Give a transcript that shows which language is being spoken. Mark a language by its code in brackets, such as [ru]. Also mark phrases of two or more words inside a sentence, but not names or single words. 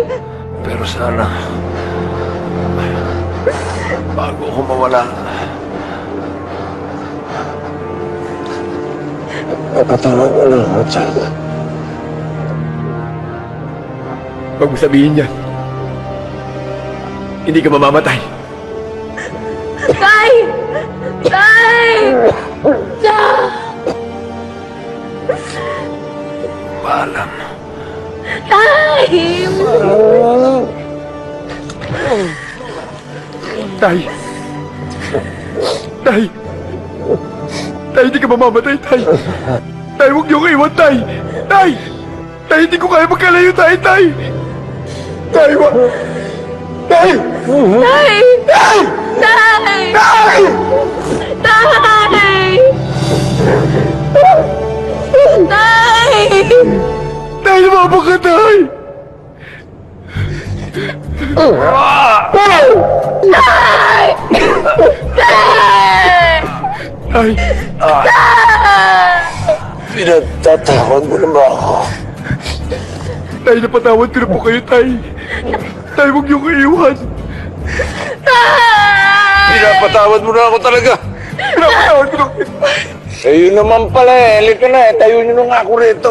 [tl] Pero sana, bago ako mawala, napatawag ko lang ako, Chad. Huwag mo sabihin yan. Hindi ka mamamatay. Tay! Tay! Tay! Paalam. Tay! Tay! Tay! Tay, hindi ka mamamatay, Tay! Tay, huwag niyo ko iwan, Tay! Tay! Tay, hindi ko kaya magkalayo, Tay! Tay! Tay, wag! Tay! Tay! Tay! Tay! Tay! Tay! Tay! Tay, lumabang ka, Tay! Tay! Tay! Tay! Pinagtatakot mo na ba ako? Tay, napatawad ko na po kayo, Tay. Tay, huwag niyong iiwan. Pinapatawad mo na ako talaga. Pinapatawad ko na kayo. Sa'yo naman pala eh. Halika na eh. Tayo nyo na nga ako rito.